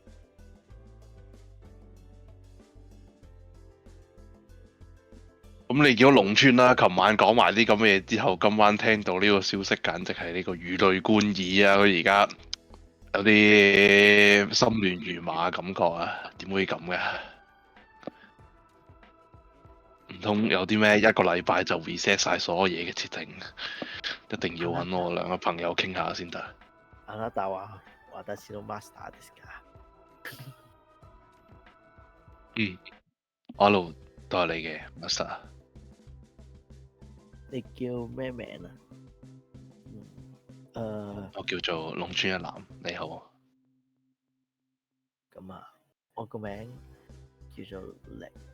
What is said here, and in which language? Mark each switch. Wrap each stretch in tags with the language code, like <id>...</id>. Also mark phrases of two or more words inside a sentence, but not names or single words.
<yue>咁你見到龍村啦，琴晚講埋啲咁嘅嘢之後，今晚聽到呢個消息，簡直係呢個如雷貫耳啊！佢而家有啲心亂如麻嘅感覺啊！點會咁嘅？唔通有啲咩一個禮拜就 reset 晒所有嘢嘅設定？一定要揾我兩個朋友傾下先得。</yue> <ja>あなたは私のマスターですか？</ja> <yue>我一路都係你嘅 master。你叫咩名啊？我叫做龍川一男，你好。咁啊，我個名叫做力。</yue>